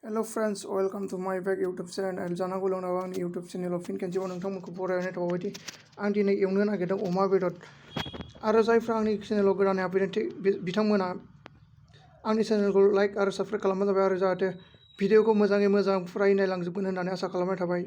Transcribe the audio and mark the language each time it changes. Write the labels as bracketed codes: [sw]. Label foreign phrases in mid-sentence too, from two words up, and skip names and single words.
[en] Hello friends, welcome to my back YouTube channel. [brx] jananggwo आंनि [en] YouTube channel [brx] फिन खेनसेबाव नोंथांमोनखौ बरायनाय थाबायदि आं दिनै एवनो नागिरदों अमा बेदर आरो जायफ्रा आंनि चेनेलाव गोदानै हाबफैदों बिथांमोना आंनि चेनेलखौ लाइक आरो साबस्क्राइब खालामबानो जाबाय आरो जाहाथे भिडिअखौ मोजाङै मोजां फुरायै नायलांजोबगोन होननानै आसा खालामनाय थाबाय।